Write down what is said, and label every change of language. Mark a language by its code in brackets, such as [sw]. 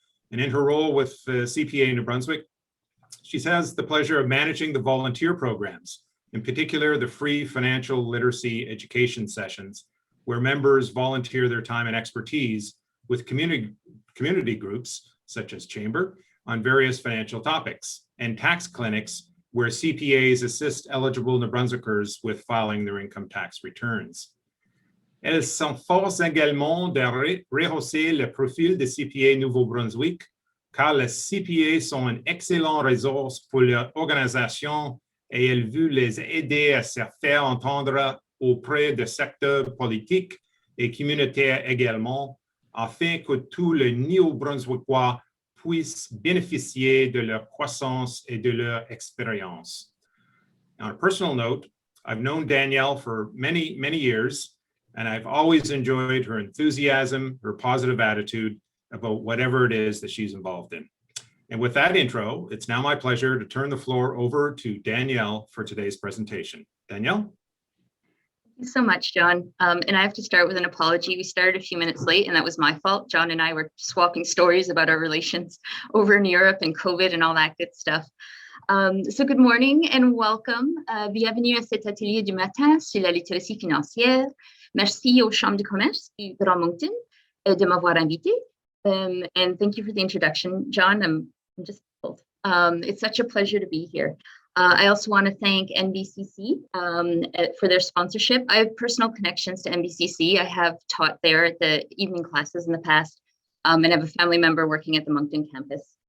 [en] And in her role with CPA New Brunswick, she has the pleasure of managing the volunteer programs, in particular the free financial literacy education sessions, where members volunteer their time and expertise with community groups, such as Chamber, on various financial topics, and tax clinics, where CPAs assist eligible New Brunswickers with filing their income tax returns. [fr] Elles s'efforcent également de rehausser le profil des CPA Nouveau-Brunswick, car les CPA sont une excellente ressource pour leur organisation et elles veulent les aider à se faire entendre auprès des secteurs politiques et communautaires également, afin que tous les Néo-Brunswickois puissent bénéficier de leur croissance et de leur expérience. [en] On a personal note, I've known Danielle for many, many years, and I've always enjoyed her enthusiasm, her positive attitude about whatever it is that she's involved in. And with that intro, it's now my pleasure to turn the floor over to Danielle for today's presentation. Danielle? Thank you so much, John. And I have to start with an apology. We started a few minutes late, and that was my fault. John and I were swapping stories about our relations over in Europe and COVID and all that good stuff. So good morning and welcome. [fr] Bienvenue à cet atelier du matin sur la littératie financière. Merci aux chambres de commerce du Grand Moncton de m'avoir invité. [en] And thank you for the introduction, John. I'm just it's such a pleasure to be here. I also want to thank NBCC for their sponsorship. I have personal connections to NBCC. I have taught there at the evening classes in the past, and I have a family member working at the Moncton campus.